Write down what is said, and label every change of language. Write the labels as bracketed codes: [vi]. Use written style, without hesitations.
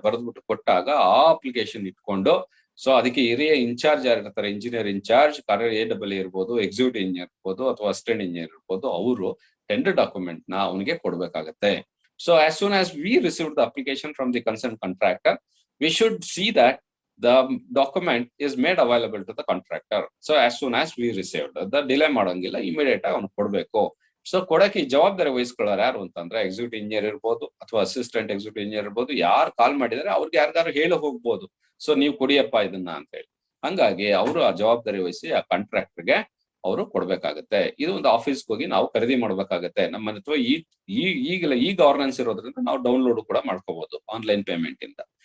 [kn] ಬರೆದ್ಬಿಟ್ಟು ಕೊಟ್ಟಾಗ ಆ ಅಪ್ಲಿಕೇಶನ್ ಇಟ್ಕೊಂಡು ಸೊ ಅದಕ್ಕೆ ಹಿರಿಯ ಇನ್ಚಾರ್ಜ್ ಯಾರಿರ್ತಾರೆ, ಇಂಜಿನಿಯರ್ ಇನ್ಚಾರ್ಜ್, AAA ಇರ್ಬೋದು, ಎಕ್ಸಿಕ್ಯೂಟಿವ್ ಇಂಜಿನಿಯರ್ ಇರ್ಬೋದು ಅಥವಾ ಅಸಿಸ್ಟೆಂಟ್ ಇಂಜಿನಿಯರ್ ಇರ್ಬೋದು, ಅವರು ಟೆಂಡರ್ ಡಾಕ್ಯುಮೆಂಟ್ ನ ಅವನಿಗೆ ಕೊಡ್ಬೇಕಾಗತ್ತೆ. [en] So as soon as we received the application from the concern contractor, we should see that the document is made available to the contractor. So as soon as we received the delay [kn] ಮಾಡಂಗಿಲ್ಲ, immediate ಆಗಿ ಅವ್ನು ಕೊಡ್ಬೇಕು. So ಕೊಡಕ್ಕೆ ಜವಾಬ್ದಾರಿ ವಹಿಸ್ಕೊಳ್ಳೋರು ಯಾರು ಅಂತಂದ್ರೆ executive engineer ಇರ್ಬೋದು ಅಥವಾ ಅಸಿಸ್ಟೆಂಟ್ ಎಕ್ಸಿಕ್ಯೂಟಿವ್ ಇಂಜಿನಿಯರ್ ಇರ್ಬೋದು. ಯಾರು ಕಾಲ್ ಮಾಡಿದ್ರೆ ಅವ್ರಿಗೆ ಯಾರಿಗಾರು ಹೇಳಿ ಹೋಗ್ಬೋದು, ಸೊ ನೀವು ಕೊಡಿಯಪ್ಪ ಇದನ್ನ ಅಂತ ಹೇಳಿ. ಹಂಗಾಗಿ ಅವರು ಆ ಜವಾಬ್ದಾರಿ ವಹಿಸಿ ಆ ಕಾಂಟ್ರಾಕ್ಟರ್ಗೆ ಅವರು ಕೊಡ್ಬೇಕಾಗತ್ತೆ. ಇದು ಒಂದು ಆಫೀಸ್ಗೆ ಹೋಗಿ ನಾವು ಖರೀದಿ ಮಾಡ್ಬೇಕಾಗತ್ತೆ. ನಮ್ಮ ಅಥವಾ ಈಗಲೇ ಈ ಗವರ್ನೆನ್ಸ್ ಇರೋದ್ರಿಂದ ನಾವು ಡೌನ್ಲೋಡ್ ಕೂಡ ಮಾಡ್ಕೋಬಹುದು ಆನ್ಲೈನ್ ಪೇಮೆಂಟ್ ಇಂದ.